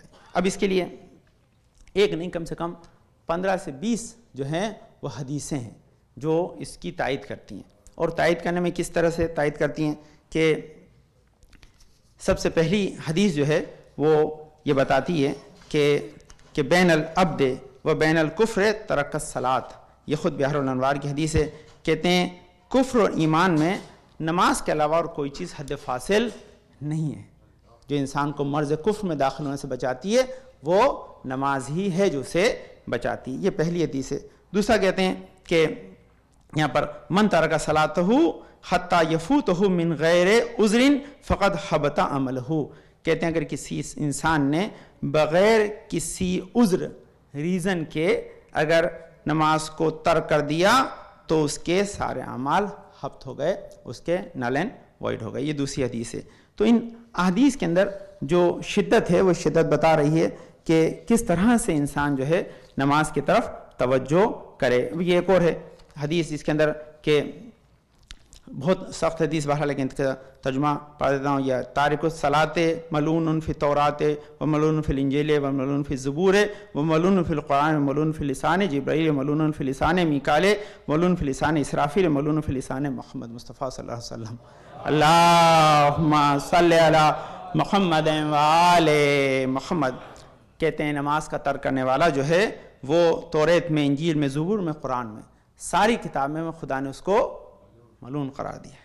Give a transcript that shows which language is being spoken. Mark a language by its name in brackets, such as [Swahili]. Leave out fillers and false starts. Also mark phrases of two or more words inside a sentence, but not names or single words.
[Urdu] اب اس کے لیے ایک نہیں کم سے کم 15 سے 20 جو ہیں وہ حدیثیں ہیں جو اس کی تائید کرتی ہیں. اور تائید کرنے میں کس طرح سے تائید کرتی ہیں کہ سب سے پہلی حدیث جو ہے وہ یہ بتاتی ہے کہ [Arabic] بین العبد و بین الکفر ترک الصلاۃ. [Urdu] یہ خود بحر الانوار کی حدیث ہے. کہتے ہیں کفر اور ایمان میں نماز کے علاوہ اور کوئی چیز حد فاصل نہیں ہے. جو انسان کو مرض کفر میں داخل ہونے سے بچاتی ہے وہ نماز ہی ہے جو اسے بچاتی. یہ پہلی حدیث ہے. دوسرا کہتے ہیں کہ یہاں پر [Arabic] من ترک صلاتہ حتی یفوتہ من غیر عذر فقد حبط عملہ. [Urdu] کہتے ہیں اگر کسی انسان نے بغیر کسی عذر ریزن کے اگر نماز کو ترک کر دیا تو اس کے سارے اعمال حبط ہو گئے، اس کے [English] null and void [Urdu] ہو گئے. یہ دوسری حدیث ہے. تو ان احادیث کے اندر جو شدت ہے وہ شدت بتا رہی ہے کہ کس طرح سے انسان جو ہے نماز کی طرف توجہ کرے. یہ ایک اور ہے حدیث اس کے اندر کہ بہت سخت حدیث بہرحال، لیکن ترجمہ پڑھ دیتا ہوں. [Arabic] یا تارک الصلاۃ ملعون فی التوراۃ و ملعون فی الانجیل و ملعون فی الزبور و ملعون فی القرآن و ملعون فی لسان جبرائیل و ملعون فی لسان میکائیل و ملعون فی لسان اسرافیل و ملعون فی لسان محمد مصطفیٰ صلی اللہ علیہ وسلم. اللہم صلی علی محمد و آل محمد. [Urdu] کہتے ہیں نماز کا ترک کرنے والا جو ہے وہ توریت میں، انجیل میں، زبور میں، قرآن میں، ساری کتابیں میں خدا نے اس کو ملعون قرار دیا.